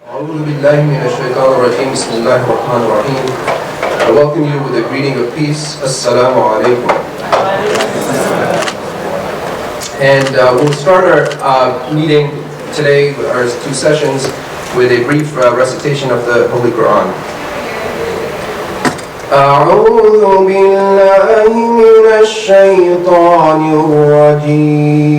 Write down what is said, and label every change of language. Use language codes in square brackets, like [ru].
[ar] أعوذ بالله من الشيطان الرجيم بسم الله الرحمن الرحيم. [en] I welcome you with a greeting of peace. Assalamu alaikum. And we'll start our meeting today, our two sessions, with a brief recitation of the Holy Quran. [ar] أعوذ بالله من الشيطان الرجيم.